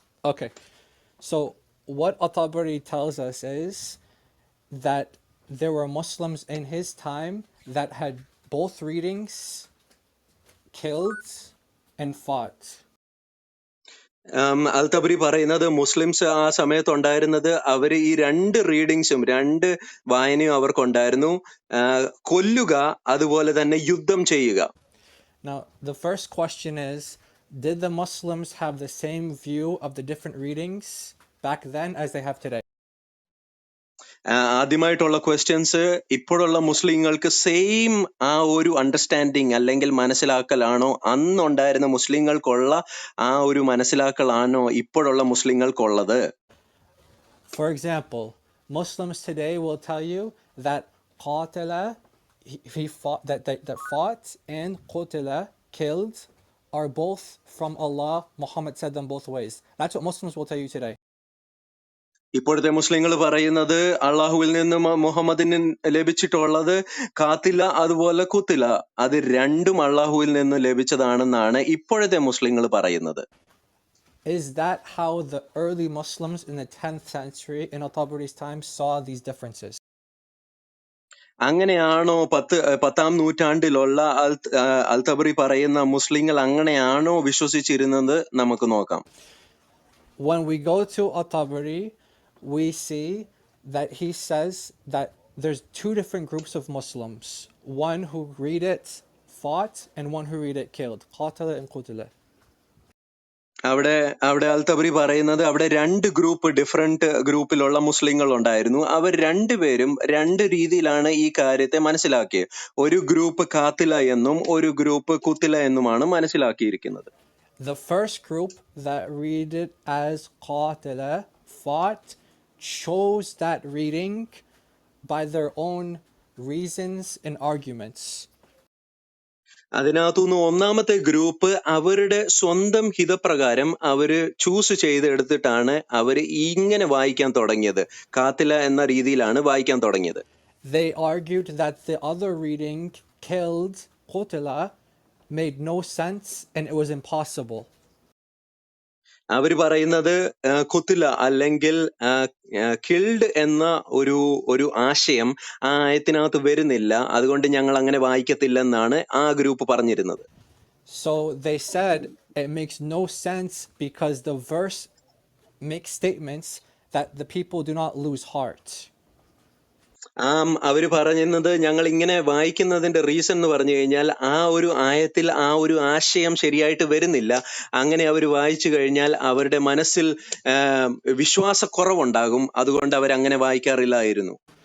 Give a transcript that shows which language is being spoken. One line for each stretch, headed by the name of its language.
English: Okay, so what At-Tabari tells us is that there were Muslims in his time that had both readings killed and fought.
Malayalam: അൽ തബ്രി പറയുന്നത് Muslims ആ സമയത്ത് ഉണ്ടായിരുന്നത് അവര് ഈ 2 റീഡിങ്സും 2 വായനയും അവർക്കുണ്ടായിരുന്നു, കൊല്ലുക അതുപോലെ തന്നെ യുദ്ധം ചെയ്യുക.
English: Now the first question is, did the Muslims have the same view of the different readings back then as they have today?
Malayalam: ആദ്യമായിട്ടുള്ള questions, ഇപ്പോഴുള്ള മുസ്ലിങ്ങൾക്ക് സെയിം ആ ഒരു അണ്ടർസ്റ്റാൻഡിങ് അല്ലെങ്കിൽ മനസ്സിലാക്കലാണോ അന്നുണ്ടായിരുന്ന മുസ്ലിങ്ങൾക്കുള്ള ആ ഒരു മനസ്സിലാക്കലാണോ ഇപ്പോഴുള്ള മുസ്ലിങ്ങൾക്കുള്ളത്?
English: For example, Muslims today will tell you that qatala, he fought, that fought and qutila, killed, are both from Allah. Muhammad said them both ways. That's what Muslims will tell you today.
Malayalam: ഇപ്പോഴത്തെ മുസ്ലിങ്ങൾ പറയുന്നത് അള്ളാഹുവിൽ നിന്നും മുഹമ്മദിന് ലഭിച്ചിട്ടുള്ളത് കാത്തില അതുപോലെ കുത്തില, അത് രണ്ടും അള്ളാഹുവിൽ നിന്ന് ലഭിച്ചതാണെന്നാണ് ഇപ്പോഴത്തെ മുസ്ലിങ്ങൾ പറയുന്നത്.
English: Is that how the early Muslims in the 10th century in At-Tabari's time saw these differences?
Malayalam: അങ്ങനെയാണോ 10-ാം നൂറ്റാണ്ടിലുള്ള അൽ തബറി പറയുന്ന മുസ്ലിങ്ങൾ അങ്ങനെയാണോ വിശ്വസിച്ചിരുന്നത്? നമുക്ക് നോക്കാം.
English: When we go to At-Tabari, we see that he says that there's 2 different groups of Muslims. One who read it fought and one who read it killed. Qatala and qutila.
Malayalam: അവിടെ അൽ തബറി പറയുന്നത് അവിടെ 2 different ഗ്രൂപ്പിലുള്ള മുസ്ലിങ്ങൾ ഉണ്ടായിരുന്നു. അവർ രണ്ടുപേരും 2 രീതിയിലാണ് ഈ കാര്യത്തെ മനസ്സിലാക്കിയത്. ഒരു ഗ്രൂപ്പ് കാത്തില എന്നും ഒരു ഗ്രൂപ്പ് കുത്തില എന്നുമാണ് മനസ്സിലാക്കിയിരിക്കുന്നത്.
English: The first group that read it as qatila, fought, chose that reading by their own reasons and arguments.
Malayalam: അതിനകത്തുനിന്ന് ഒന്നാമത്തെ ഗ്രൂപ്പ് അവരുടെ സ്വന്തം ഹിതപ്രകാരം അവര് ചൂസ് ചെയ്തെടുത്തിട്ടാണ് അവര് ഇങ്ങനെ വായിക്കാൻ തുടങ്ങിയത്, കാത്തില എന്ന രീതിയിലാണ് വായിക്കാൻ തുടങ്ങിയത്.
English: They argued that the other reading, killed, qutila, made no sense and it was impossible.
Malayalam: അവര് പറയുന്നത് കുത്തില അല്ലെങ്കിൽ കിൽഡ് എന്ന ഒരു ആശയം ആ ആയത്തിനകത്ത് വരുന്നില്ല, അതുകൊണ്ട് ഞങ്ങൾ അങ്ങനെ വായിക്കത്തില്ലെന്നാണ് ആ ഗ്രൂപ്പ് പറഞ്ഞിരുന്നത്.
English: So they said it makes no sense because the verse makes statements that the people do not lose heart.
Malayalam: അവര് പറഞ്ഞിരുന്നത് ഞങ്ങൾ ഇങ്ങനെ വായിക്കുന്നതിന്റെ റീസൺ എന്ന് പറഞ്ഞു കഴിഞ്ഞാൽ ആ ഒരു ആയത്തിൽ ആ ഒരു ആശയം ശരിയായിട്ട് വരുന്നില്ല, അങ്ങനെ അവർ വായിച്ചു കഴിഞ്ഞാൽ അവരുടെ മനസ്സിൽ വിശ്വാസക്കുറവുണ്ടാകും, അതുകൊണ്ട് അവരങ്ങനെ വായിക്കാറില്ലായിരുന്നു.